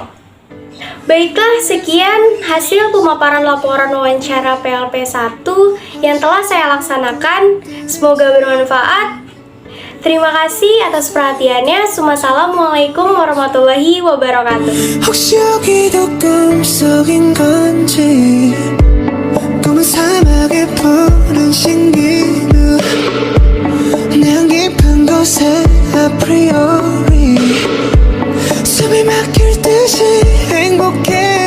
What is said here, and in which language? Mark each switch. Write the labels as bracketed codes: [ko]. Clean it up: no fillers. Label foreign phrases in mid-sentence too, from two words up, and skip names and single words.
[id] Baiklah, sekian hasil pemaparan laporan wawancara PLP 1 yang telah saya laksanakan. Semoga bermanfaat. Terima kasih atas perhatiannya. [ar] السلام عليكم ورحمة الله وبركاته. [ko] 혹시 여기도 꿈속인 건지 꿈은 사막의 푸른 신기루 내 깊은 곳에 아프리오리 숨이 막힐 듯이 행복해